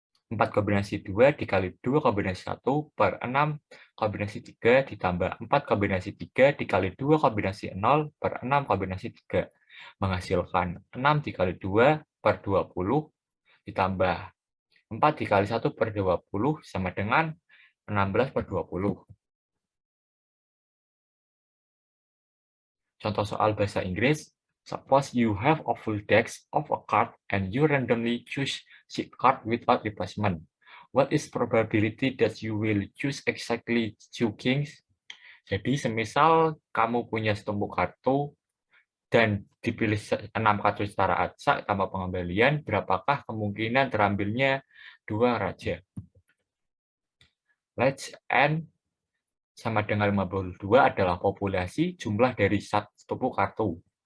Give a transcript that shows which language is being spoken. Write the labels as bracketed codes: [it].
[id] 4 kombinasi 2 dikali 2 kombinasi 1 per 6 kombinasi 3 ditambah 4 kombinasi 3 dikali 2 kombinasi 0 per 6 kombinasi 3. Menghasilkan 6 dikali 2 per 20 ditambah 4 dikali 1 per 20 sama dengan 16 per 20. Contoh soal bahasa Inggris. [en] Suppose you have a full deck of a card and you randomly choose seed card without replacement. What is probability that you will choose exactly 2 kings? [id] Jadi semisal kamu punya setumpuk kartu dan dipilih 6 kartu secara acak tanpa pengembalian, berapakah kemungkinan terambilnya 2 raja? [en] Let's [id] N sama dengan 52 adalah populasi jumlah dari setumpuk kartu.